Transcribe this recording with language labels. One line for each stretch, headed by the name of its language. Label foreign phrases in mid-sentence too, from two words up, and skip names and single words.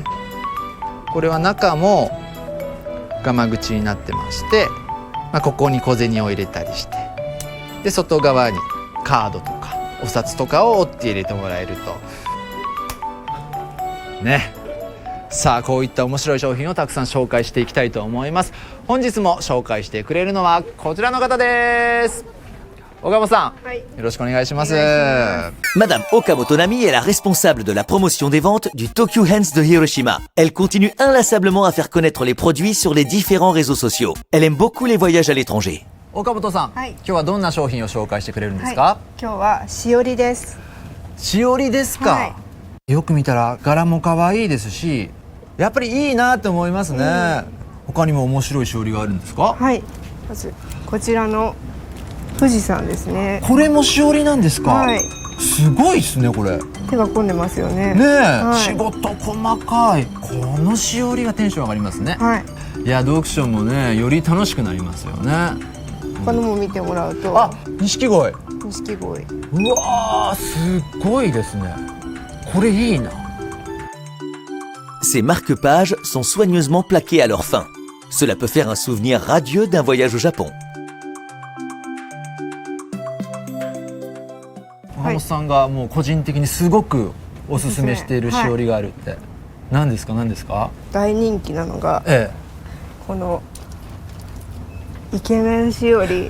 Japanese: これは中もガマ口になってまして、ここに小銭を入れたりして、で外側にカードとかお札とかを折って入れてもらえるとね。さあ、こういった面白い商品をたくさん紹介していきたいと思います。本日も紹介してくれるのはこちらの方です。岡本さん、よろしくお願いします。
French: Madame Okamoto Nami est la responsable de la promotion des ventes du Tokyu Hands de Hiroshima. Elle continue inlassablement à faire connaître les produits sur les différents réseaux sociaux. Elle aime beaucoup les voyages à l'étranger.
Japanese: 岡本さん、今日はどんな商品を紹介してくれるんですか？今日はしおりです。しおりですか？よく見たら柄も可愛いですし、やっぱりいいなと思いますね。他にも面白いしおりがあるんですか？はい、まずこちらの富士山ですね。これもしおりなんですか？はい。すごいですね、これ。手が込んでますよね。ねえ、はい、仕事細かい。このしおりがテンション上がりますね。はい。いや、読書もね、より楽しくなりますよね。他のも見てもらうと、あ、錦鯉。錦鯉。うわー、すごいですね。これいいな。
French: Ces marque-pages sont soigneusement plaqués à leur fin. Cela peut faire un souvenir radieux d'un voyage au Japon.
Japanese: 岡本さんがもう個人的にすごくおすすめしているしおりがあるって、何ですか？何ですか？大人気なのが、このイケメンしおり。